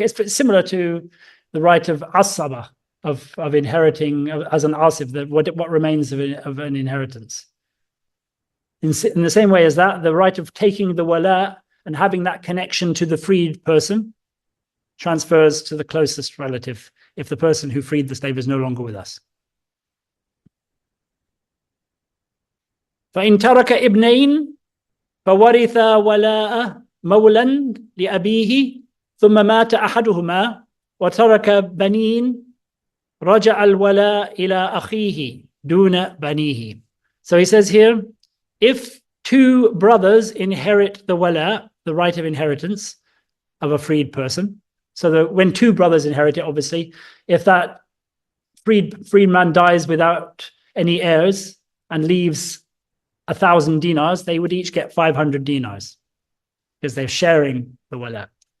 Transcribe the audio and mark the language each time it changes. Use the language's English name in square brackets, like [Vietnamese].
[English] It's similar to the right of asaba, of inheriting as an asif, that what remains of an inheritance. In the same way as that, the right of taking the wala and having that connection to the freed person transfers to the closest relative if the person who freed the slave is no longer with us. [Arabic] فإن ترك ابنين فورث ولاء مولا لأبيه ثم مات أحدهما وترك بنين رجع الولاء إلى أخيه دون بنيه. [English] So he says here, if two brothers inherit the wala, the right of inheritance of a freed person, so that when two brothers inherit it, obviously, if that freed man dies without any heirs and leaves 1,000 dinars, they would each get 500 dinars because they're sharing the wala.